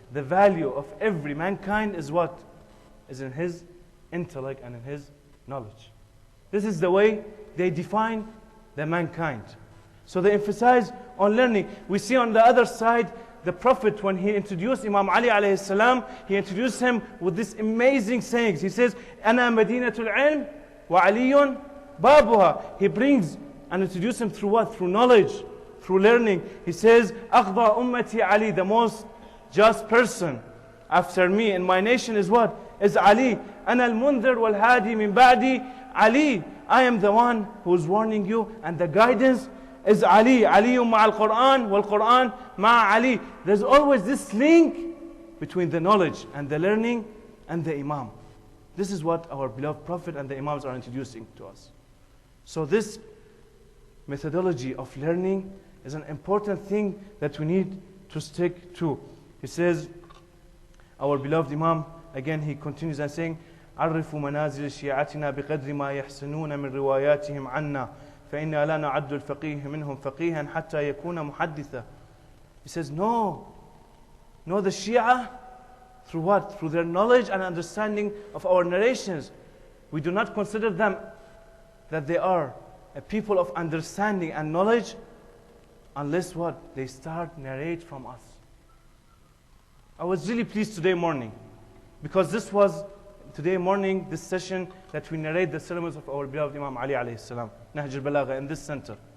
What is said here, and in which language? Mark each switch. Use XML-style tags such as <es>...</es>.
<en>The value of every mankind is what? Is in his intellect and in his knowledge. This is the way they define the mankind. So they emphasize on learning. We see on the other side, the Prophet, when he introduced Imam Ali alayhi salam, he introduced him with this amazing sayings. He says,</en> <ar>أَنَا مَدِينَةُ الْعِلْمِ وَعَلِيٌّ بَابُهَا.</ar> <en>He brings and introduces him through what? Through knowledge, through learning. He says,</en> <ar>أَقْضَى أُمَّتِي</ar> <en>Ali, the most just person after me in my nation is what? Is Ali.</en> <ar>أَنَا الْمُنذِرُ وَالْهَادِي مِنْ بَعْدِي Ali.</ar> <en>I am the one who is warning you, and the guidance is Ali.</en> <ar>Ali مع القرآن والقرآن مع Ali.</ar> <en>There's always this link between the knowledge and the learning and the Imam. This is what our beloved Prophet and the Imams are introducing to us. So this methodology of learning is an important thing that we need to stick to. He says, our beloved Imam, again he continues and saying,</en> <ar>عرفوا منازل شيعتنا بقدر ما يحسنون من رواياتهم عنا فإنا لا نعد الفقيه منهم فقيها حتى يكون محدثا.</ar> <en>He says, no the Shia through what? Through their knowledge and understanding of our narrations. We do not consider them that they are a people of understanding and knowledge unless what? They start narrate from us. I was really pleased today morning because this was today morning, this session that we narrate the sermons of our beloved Imam Ali alayhi salam, Nahj al-Balagha, in this center.</en>